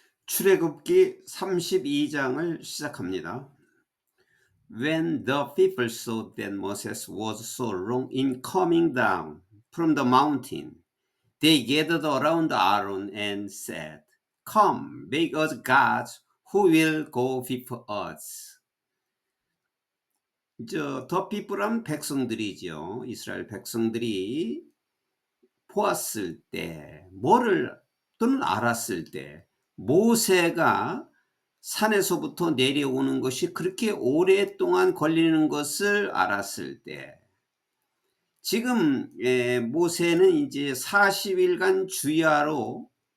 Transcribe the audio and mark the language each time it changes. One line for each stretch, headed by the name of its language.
Korean: 출애굽기 32장을 시작합니다.
English: When the people saw that Moses was so long in coming down from the mountain, they gathered around Aaron and said, Come, make us gods who will go before us. The people
Korean: 은 백성들이죠. 이스라엘 백성들이 보았을 때, 또는 알았을 때, 모세가 산에서부터 내려오는 것이 그렇게 오랫동안 걸리는 것을 알았을 때, 지금 모세는 이제 40일간 주야로